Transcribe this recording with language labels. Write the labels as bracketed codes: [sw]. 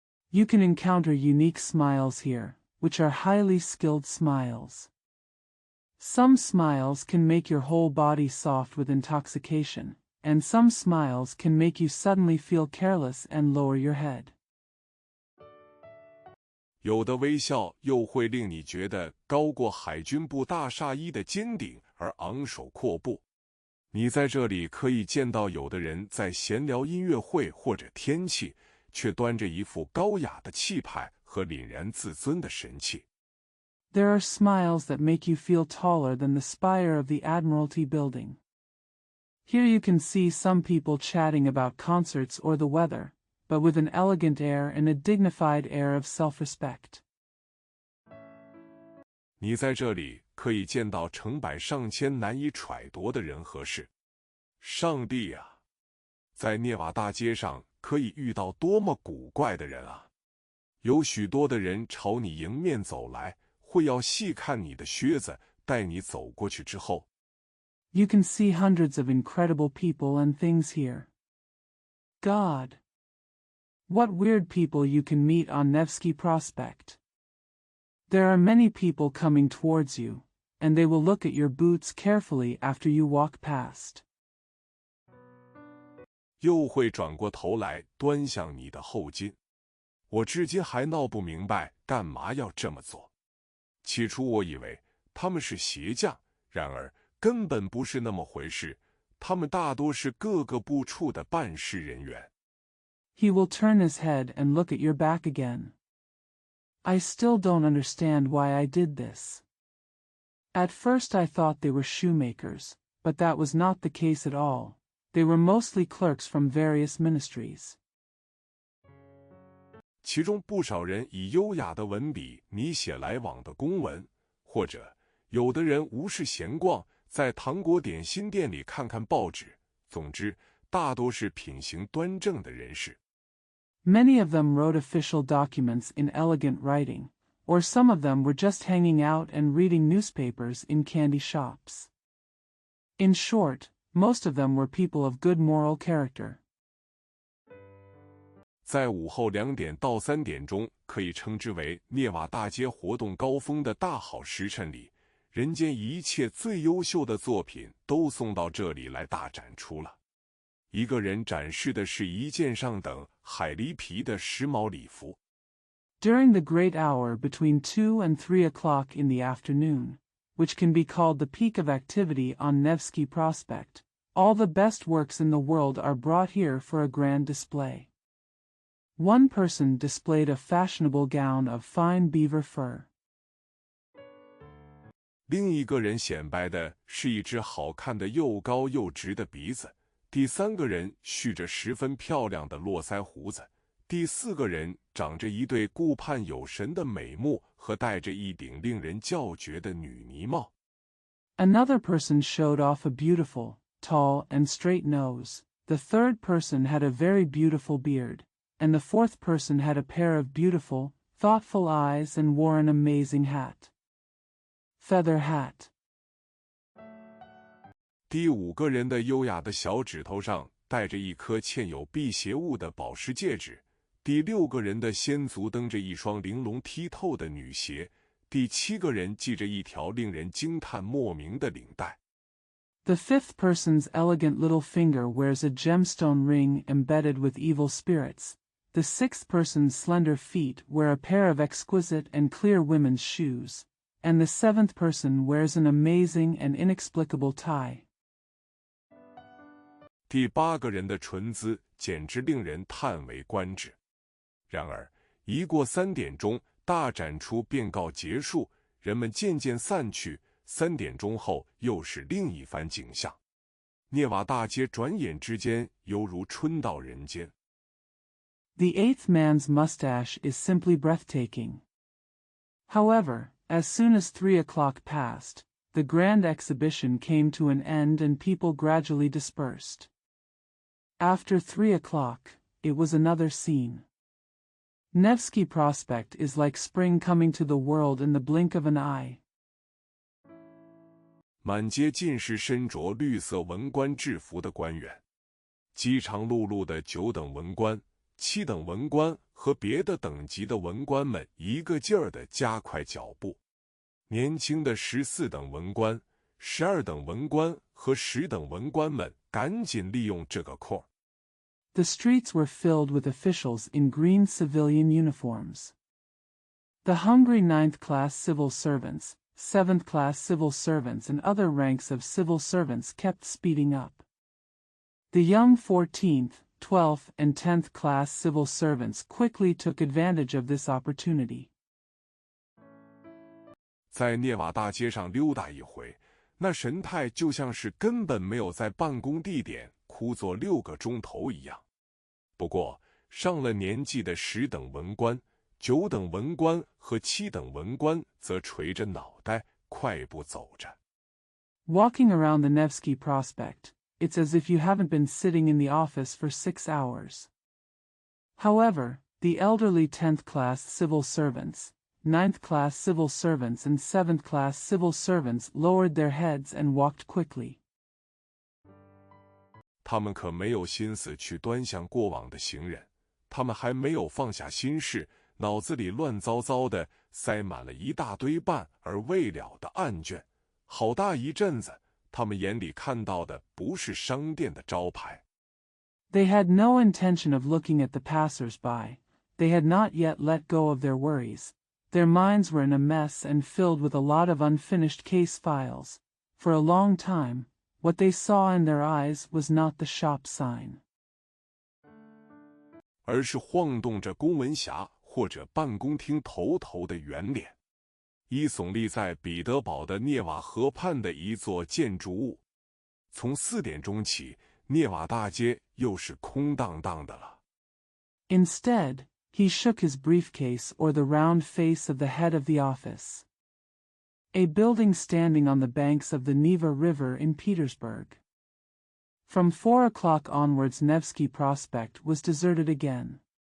[en] You can encounter unique smiles here, which are highly skilled smiles. Some smiles can make your whole body soft with intoxication, and some smiles can make you suddenly feel careless and lower your head. [zh] 有的微笑又会令你觉得高过海军部大厦衣的尖顶而昂首阔步。你在这里可以见到有的人在闲聊音乐会或者天气，却端着一副高雅的气派和凛然自尊的神气。 [en] There are smiles that make you feel taller than the spire of the Admiralty building. Here you can see some people chatting about concerts or the weather, but with an elegant air and a dignified air of self-respect. [zh] 你在这里可以见到成百上千难以揣度的人和事。上帝啊，在涅瓦大街上可以遇到多么古怪的人啊！有许多的人朝你迎面走来，会要细看你的靴子，带你走过去之后。 [en] You can see hundreds of incredible people and things here. God! What weird people you can meet on Nevsky Prospect. There are many people coming towards you, and they will look at your boots carefully after you walk past. [zh] 又会转过头来端详你的后襟。我至今还闹不明白干嘛要这么做。起初我以为他们是鞋匠，然而根本不是那么回事，他们大多是各个部处的办事人员。 [en] He will turn his head and look at your back again. I still don't understand why I did this. At first I thought they were shoemakers, but that was not the case at all. They were mostly clerks from various ministries. [zh] 其中不少人以优雅的文笔拟写来往的公文，或者有的人无事闲逛，在糖果点心店里看看报纸。总之，大多是品行端正的人士。 [en] Many of them wrote official documents in elegant writing, or some of them were just hanging out and reading newspapers in candy shops. In short, most of them were people of good moral character. [zh] 在午后2点到3点钟，可以称之为涅瓦大街活动高峰的大好时辰里，人间一切最优秀的作品都送到这里来大展出了。一个人展示的是一件上等海狸皮的时髦礼服。 [en] During the great hour between 2 and 3 o'clock in the afternoon, which can be called the peak of activity on Nevsky Prospect, all the best works in the world are brought here for a grand display. One person displayed a fashionable gown of fine beaver fur. [zh] 另一个人显摆的是一只好看的又高又直的鼻子。第3个人蓄着十分漂亮的络腮胡子。第4个人长着一对顾盼有神的美目和戴着一顶令人叫绝的女呢帽。 [en] Another person showed off a beautiful, tall, and straight nose. The third person had a very beautiful beard, and the fourth person had a pair of beautiful, thoughtful eyes and wore an amazing hat. Feather hat. [zh] 第5个人的优雅的小指头上戴着一颗嵌有辟邪物的宝石戒指。第6个人的先足蹬着一双玲珑剔透的女鞋。第7个人系着一条令人惊叹莫名的领带。 [en] The fifth person's elegant little finger wears a gemstone ring embedded with evil spirits. The sixth person's slender feet wear a pair of exquisite and clear women's shoes, and the seventh person wears an amazing and inexplicable tie. [zh] 第8个人的唇姿简直令人叹为观止。然而，一过3点钟，大展出便告结束，人们渐渐散去。 3点钟后，又是另一番景象。涅瓦大街转眼之间犹如春到人间。 [en] The eighth man's mustache is simply breathtaking. However, as soon as 3 o'clock passed, the grand exhibition came to an end and people gradually dispersed. After 3 o'clock, it was another scene. Nevsky Prospect is like spring coming to the world in the blink of an eye. [zh] 满街尽是身着绿色文官制服的官员，饥肠辘辘的9等文官、7等文官和别的等级的文官们一个劲儿地加快脚步。年轻的14等文官、12等文官和10等文官们赶紧利用这个空。 [en] The streets were filled with officials in green civilian uniforms. The hungry 9th-class civil servants, 7th-class civil servants and other ranks of civil servants kept speeding up. The young 14th, 12th, and 10th-class civil servants quickly took advantage of this opportunity. [zh] 在涅瓦大街上溜达一回，那神态就像是根本没有在办公地点枯坐6个钟头一样。不过，上了年纪的10等文官、9等文官和7等文官则垂着脑袋快步走着。 [en] Walking around the Nevsky Prospect, it's as if you haven't been sitting in the office for 6 hours. However, the elderly 10th-class civil servants, 9th-class civil servants and 7th-class civil servants lowered their heads and walked quickly. [zh] 他们可没有心思去端详过往的行人，他们还没有放下心事，脑子里乱糟糟的塞满了一大堆办而未了的案卷。好大一阵子，他们眼里看到的不是商店的招牌。 [en] They had no intention of looking at the passers-by. They had not yet let go of their worries. Their minds were in a mess and filled with a lot of unfinished case files. For a long time, what they saw in their eyes was not the shop sign. [zh] 而是晃动着公文匣或者办公厅头的圆脸。一耸立在彼得堡的涅瓦河畔的一座建筑物。从4点钟起，涅瓦大街又是空荡荡的了。 [en] Instead, he shook his briefcase or the round face of the head of the office. A building standing on the banks of the Neva River in Petersburg. From 4 o'clock onwards Nevsky Prospect was deserted again.